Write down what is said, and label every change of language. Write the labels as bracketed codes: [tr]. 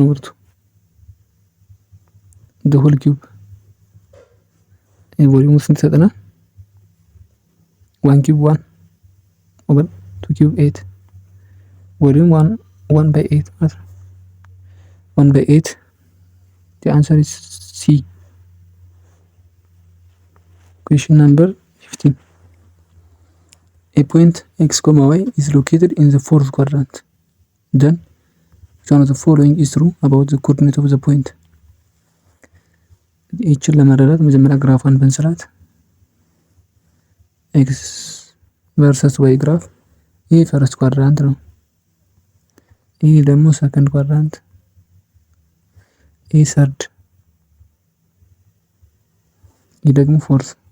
[am] 1/2 [en] the whole cube [am] ቮሊዩም ስንት ይሰጠናል? 1 ኪዩብ 1 ኦቨር 2 ኪዩብ 8 ቮሊዩም 1/8 ማለት ነው። 1/8 [en] the answer is C. question number 15 a point x, y is located in the fourth quadrant. Then which one of the following is true about the coordinate of the point? [am] ይህችን ለመረዳት መጀመሪያ ግራፏን ብንስራት [en] x versus y [am] ግራፍ ይሄ ፈርስት ኳድራንት ነው። ይሄ ደግሞ ሰከንድ ኳድራንት፣ ይሄ ሰርድ፣ ይሄ ደግሞ ፎርት።